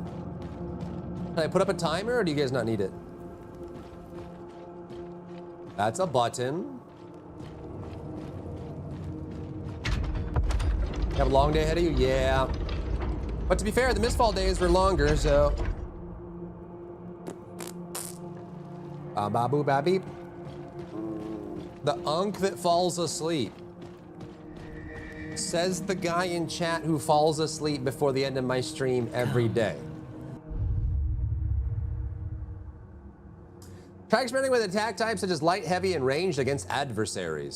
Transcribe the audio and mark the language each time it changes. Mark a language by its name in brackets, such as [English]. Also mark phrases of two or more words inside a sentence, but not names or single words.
[English] Can I put up a timer or do you guys not need it? That's a button. You have a long day ahead of you? Yeah. But to be fair, the Mistfall days were longer, so. Ba-ba-boo, ba-beep. The unk that falls asleep. Says the guy in chat who falls asleep before the end of my stream every day. Try experimenting with attack types such as light, heavy, and ranged against adversaries.